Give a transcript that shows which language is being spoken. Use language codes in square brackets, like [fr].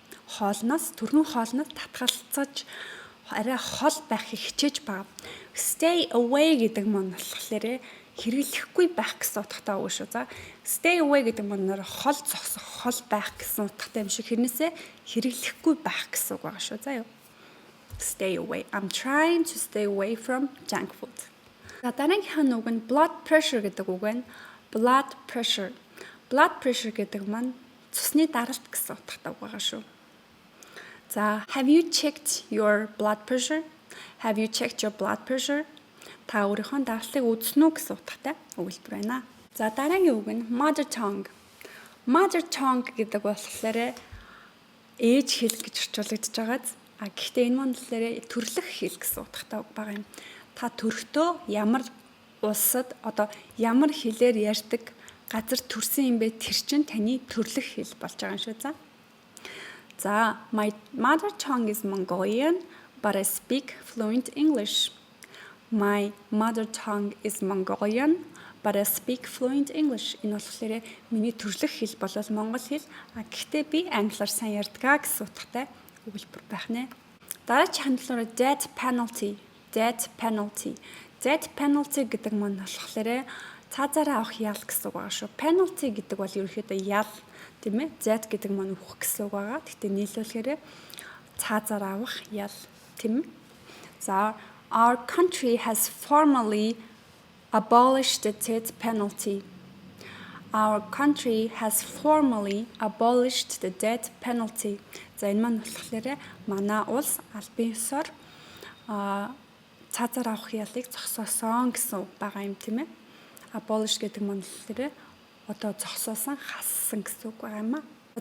[mn] Түргэн хоолноос татгалцаж арай хол байхыг хичээж байгаа. Stay away гэдэг маань болохоор хэрэглэхгүй байх гэсэн утгатай үг шүү. За stay away гэдэг маань хол зогсох, хол байх гэсэн утгатай юм шиг хэрнээсээ хэрэглэхгүй байх гэсэн үг байгаа шүү. За юу. [en] Stay away. I'm trying to stay away from junk food. [mn] За дараагийнх нь үг нь blood pressure гэдэг үг байна. Blood pressure гэдэг маань цусны даралт гэсэн утгатай үг байгаа шүү. [en] За have you checked your blood pressure? [mn] Та өөрийнхөө даралтыг үзсэн үү гэсэн утгатай өгүүлбэр байна. За дараагийн үг нь mother tongue. Mother tongue гэдэг болохоор ээж хэл гэж орчуулагдж байгаа. Гэхдээ энэ маань болохоор төрлөх хэл гэсэн утгатай үг байгаа юм. Та төрөлтөө ямар улсад одоо ямар хэлээр ярьдаг газар төрсэн юм бэ? Тэр чинь таны төрлөх хэл болж байгаа юм шүү. [en] За my mother tongue is Mongolian, but I speak fluent English. My mother tongue is Mongolian, but I speak fluent English. [mn] Энэ болохоор миний төрлөх хэл бол монгол хэл. Гэхдээ би англиар сайн ярьдаг гэсэн утгатай өгүүлбэр байх нэ. Дараагийн хандлаараа death penalty. [en] Death penalty. [mn] Death penalty гэдэг маань болохоор цаазаараа авах ял гэсэн үг байгаа шүү. Penalty гэдэг бол ерөнхийдөө ял тийм ээ. Death гэдэг маань үхэх гэсэн үг байгаа. Гэхдээ нийлүүлэхээр цаазаараа авах ял тийм ээ. [en] За our country has formally abolished the death penalty. Our country has formally abolished the death penalty. [mn] За энэ маань болохоор манай улс албан ёсоор цаазаар авах ялыг зогсоосон гэсэн үг байгаа юм тийм ээ. Abolish гэдэг маань болохоор одоо зогсоосон, хассан гэсэн үг байгаа юм аа.